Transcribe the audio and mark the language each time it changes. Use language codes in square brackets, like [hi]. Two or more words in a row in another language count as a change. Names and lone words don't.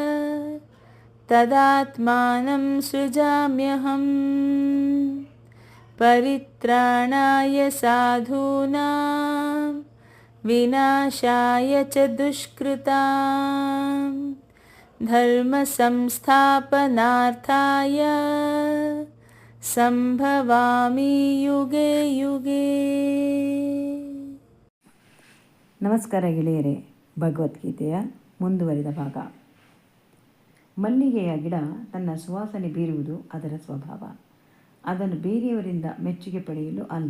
[sa] ತದಾತ್ಮಾನಂ ಸೃಜಾಮ್ಯಹಂ ಪರಿತ್ರಾಣಾಯ ಸಾಧೂನಾಂ ವಿನಾಶಾಯ ಚ ದುಷ್ಕೃತಾಂ ಧರ್ಮ ಸಂಸ್ಥಾಪನಾರ್ಥಾಯ ಸಂಭವಾಮಿ ಯುಗೆ ಯುಗೆ. [kn] ನಮಸ್ಕಾರ ಗೆಳೆಯರೇ. ಭಗವದ್ಗೀತೆಯ ಮುಂದುವರಿದ ಭಾಗ. ಮಲ್ಲಿಗೆಯ ಗಿಡ ತನ್ನ ಸುವಾಸನೆ ಬೀರುವುದು ಅದರ ಸ್ವಭಾವ. ಅದನ್ನು ಬೇರೆಯವರಿಂದ ಮೆಚ್ಚುಗೆ ಪಡೆಯಲು ಅಲ್ಲ.